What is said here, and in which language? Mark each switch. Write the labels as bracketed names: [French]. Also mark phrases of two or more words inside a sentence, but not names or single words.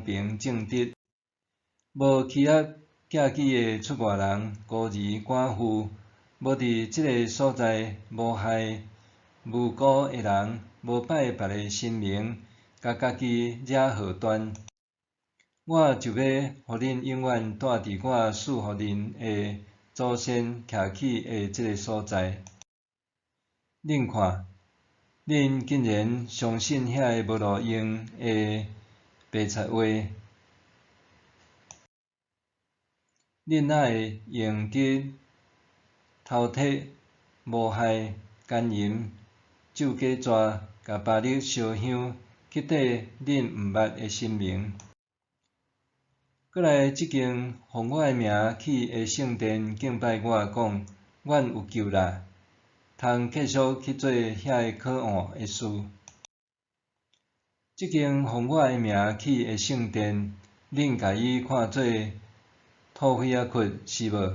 [Min Nan Chinese] 平正直，无欺压寄居的出外人、孤儿寡妇，无伫即个所在无害无辜的人，无拜别个神明，甲家己惹祸端，我就要互恁永远住伫我赐互恁的祖先徛起的即个所在。恁看，恁竟然相信遐个无路用的白贼话，恁哪会用得偷窃、无害、奸淫、咒假纸，甲巴力烧香，去缀恁毋捌的神明？过来即间奉我的名去的圣殿敬拜我，讲阮有救啦！通继续去做遐个可恶的事。即间奉我的名去的圣殿，恁家己看做土匪仔窟是无？